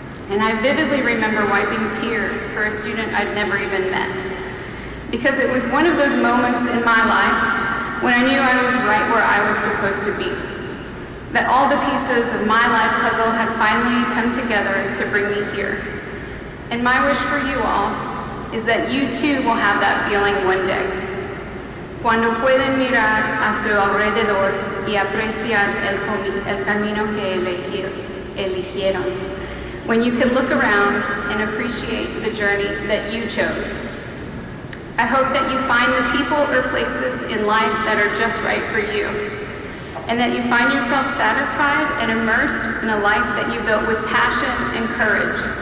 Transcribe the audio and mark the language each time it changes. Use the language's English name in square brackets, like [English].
[English] And I vividly remember wiping tears for a student I'd never even met, because it was one of those moments in my life when I knew I was right where I was supposed to be, that all the pieces of my life puzzle had finally come together to bring me here. And my wish for you all is that you too will have that feeling one day. [Spanish] Cuando pueden mirar a su alrededor y apreciar el camino que eligieron. [English] When you can look around and appreciate the journey that you chose. I hope that you find the people or places in life that are just right for you, and that you find yourself satisfied and immersed in a life that you built with passion and courage.